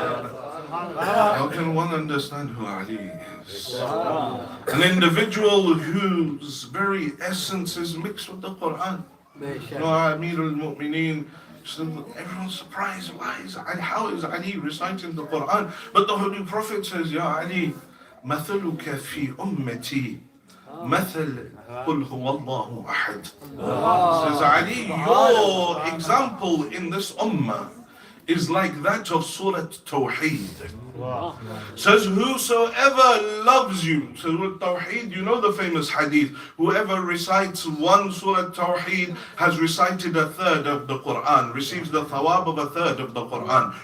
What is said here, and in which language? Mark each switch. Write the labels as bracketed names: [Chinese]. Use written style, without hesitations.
[English] How can one understand who Ali is? An individual whose very essence is mixed with the Quran. Amir al-Mu'mineen, everyone's surprised. How is Ali reciting the Quran? But the Holy Prophet says, Ya Ali, [Arabic] مثلك في أمتي مثل قل هو الله أحد. [English] Says Ali, your example in this ummah is like that of Surah Tawheed. Says whosoever loves you, Surah Tawheed, you know the famous hadith, whoever recites one Surah Tawheed has recited a third of the Quran, receives the thawab of a third of the Quran.